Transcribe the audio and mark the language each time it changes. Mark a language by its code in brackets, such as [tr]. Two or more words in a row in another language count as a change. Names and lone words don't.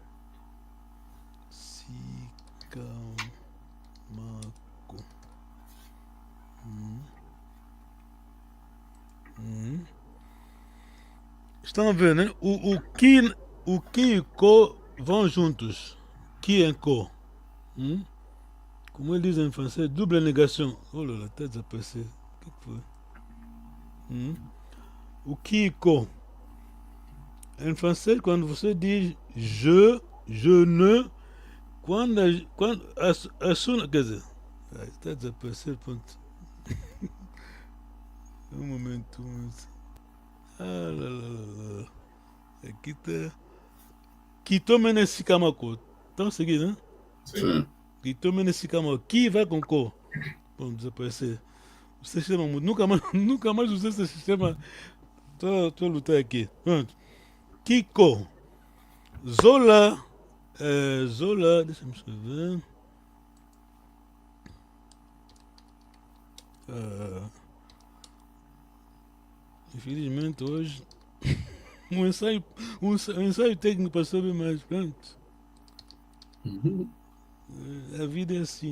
[pt] Estão a ver, né? O Ki e Ko vão juntos. Ki e Ko. Como eles dizem em francês, double negação. [fr] Oh là là, [pt] está a desaparecer. O que foi? O Ki e Ko. Em francês, quando você diz [fr] je ne, [pt] quando a sua. Quer dizer, está a desaparecer, ponto. Um momento. Lá. Aqui está. Kitomenesikamako. Estão a seguir, né? Sim. Kitomenesikamako. Ki vai com Ko. Bom, desaparecer. O sistema muda. Nunca mais usei esse sistema. Estou a lutar aqui. Pronto. Kiko. Zola. Zola. Deixa-me escrever. Infelizmente hoje um ensaio técnico passou bem mais. Pronto. A vida é assim.